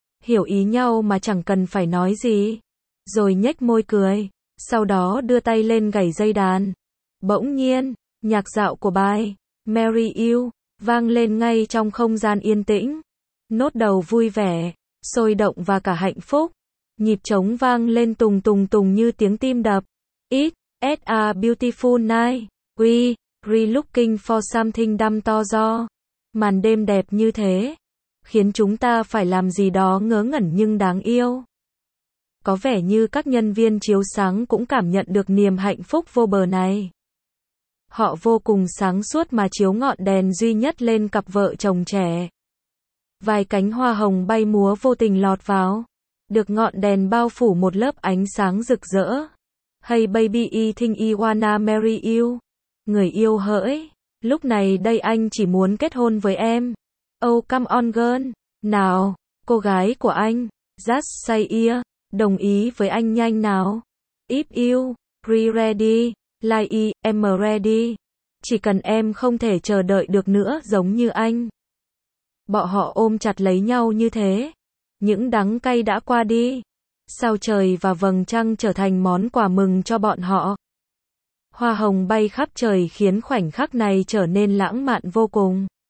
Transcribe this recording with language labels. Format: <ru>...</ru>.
<vi>hiểu ý nhau mà chẳng cần phải nói gì. Rồi nhếch môi cười, sau đó đưa tay lên gảy dây đàn. Bỗng nhiên, nhạc dạo của bài Marry You vang lên ngay trong không gian yên tĩnh. Nốt đầu vui vẻ, sôi động và cả hạnh phúc. Nhịp trống vang lên tùng tùng tùng như tiếng tim đập.</vi> <en>It's a beautiful night. We are looking for something damn to do.</en> <vi>Màn đêm đẹp như thế, khiến chúng ta phải làm gì đó ngớ ngẩn nhưng đáng yêu. Có vẻ như các nhân viên chiếu sáng cũng cảm nhận được niềm hạnh phúc vô bờ này. Họ vô cùng sáng suốt mà chiếu ngọn đèn duy nhất lên cặp vợ chồng trẻ. Vài cánh hoa hồng bay múa vô tình lọt vào, được ngọn đèn bao phủ một lớp ánh sáng rực rỡ.</vi> <en>Hey baby, I think I wanna marry you.</en> <vi>Người yêu hỡi, lúc này đây anh chỉ muốn kết hôn với em.</vi> <en>Oh come on girl.</en> <vi>Nào, cô gái của anh,</vi> <en>just say yeah,</en> <vi>đồng ý với anh nhanh nào.</vi> <en>If you are ready, like I am ready.</en> <vi>Chỉ cần em không thể chờ đợi được nữa giống như anh. Bọn họ ôm chặt lấy nhau như thế, những đắng cay đã qua đi. Sao trời và vầng trăng trở thành món quà mừng cho bọn họ. Hoa hồng bay khắp trời khiến khoảnh khắc này trở nên lãng mạn vô cùng.</vi>